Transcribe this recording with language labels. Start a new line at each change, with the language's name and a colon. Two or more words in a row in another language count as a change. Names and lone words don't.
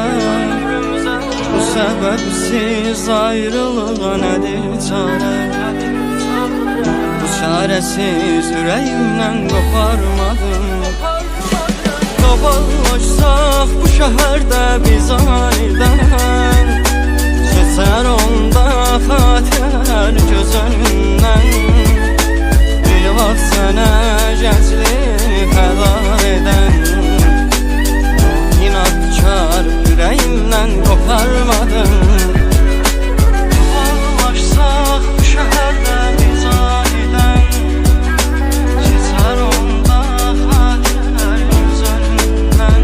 Turkish: Bu sebepsiz ayrılığa nedir çare? Bu çaresiz yüreğimden koparmadım. Dolaşsak bu şehirde biz aniden, geçer onda xatir göz önünden.
Azerbaijani: Bir vaxt sənə gəncliyi fəda edən,
Turkish: inadkar yüreğimden koparmadım. Dolaşsak bu şehirde biz aniden, geçer onda xatir göz önünden.